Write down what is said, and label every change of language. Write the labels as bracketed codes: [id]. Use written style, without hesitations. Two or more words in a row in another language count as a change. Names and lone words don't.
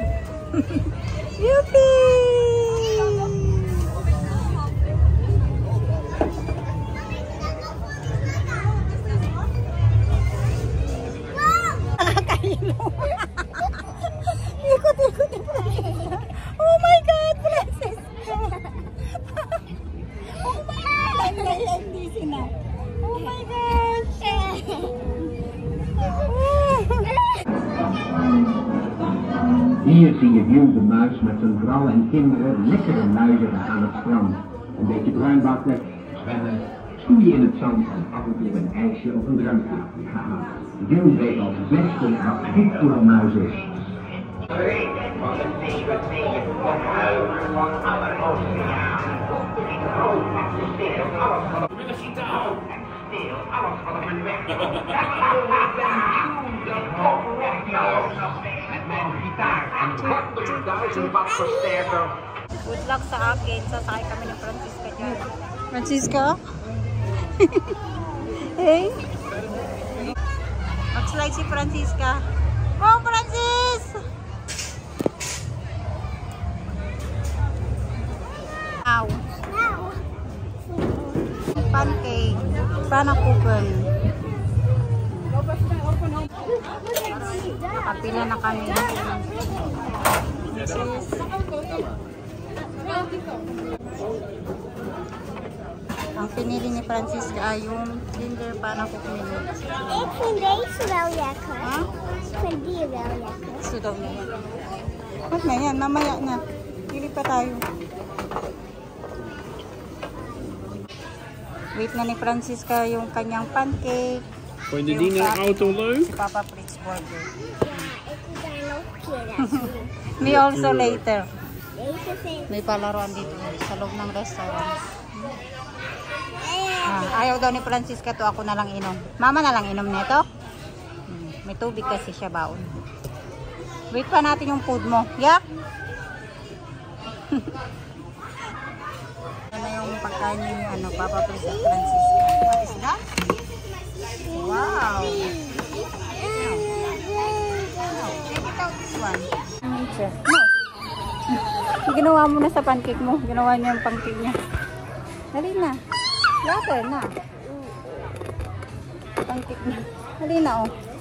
[tl] Yuppie! Nakakailo. Ikot-ikot yung Francisca. [en] Oh my God, Francisca! Oh my God! [tl] Hindi sina. [en] Oh my gosh! [nl] Hier zie je Wiel de muis met zijn vrouw en kinderen lekkere luieren aan het strand. Een beetje bruinbakken, zwemmen, stoeien in het zand en af en toe een ijsje of een drankje. Haha, Wiel weet als beste wat goed voor een muis is. Van de 7 ophuizen van alle oceanen. Ik rook met de stil, alles wat op Met een gitaar. stil, alles wat op mijn weg komt. Ik ben Wiel, de poprector. Met mijn gitaar en 100.000 watt versterker. [en] Good luck [tl] sa akin. Sasakay kami ng Francisca dyan. Francisca? Hey? Mag-slide si Francisca. Oh, Francis! Ow. Pancake. Panakuchen. Kapila na kami. Ang pinili ni Francisca ay yung Kinder Panakuchen. [nl] Ik vind deze wel lekker. Ha? Ik vind die wel lekker. [tl] Gusto daw niya yan. Huwag na yan, mamaya na. Pili pa tayo. Wait na ni Francisca yung kanyang pancake. [nl] Vond je [tl] Yung [nl] die [tl] sa- [nl] auto leuk? [tl] Si Papa Fritz Burger. [nl] Ja, ik wil daar nog een keer laten zien. [en] Me also later. [nl] Deze vind [tl] May palaruan dito sa loob ng restaurant. [nl] ik. [tl] Ayaw daw ni Francisca to, ako na lang inom. Mama na lang inom nito. May tubig kasi siya baon. Wait pa natin yung food mo. Yak! Ano yung pagkain niyo, ano, Papa Fritz at Francisca. [en] What is that? Wow! Check it out, this one. No. [tl] Ginawa mo na sa pancake mo. Ginawa niya yung pancake niya. Dali na. Later na. Pancake na. Dali na, oh.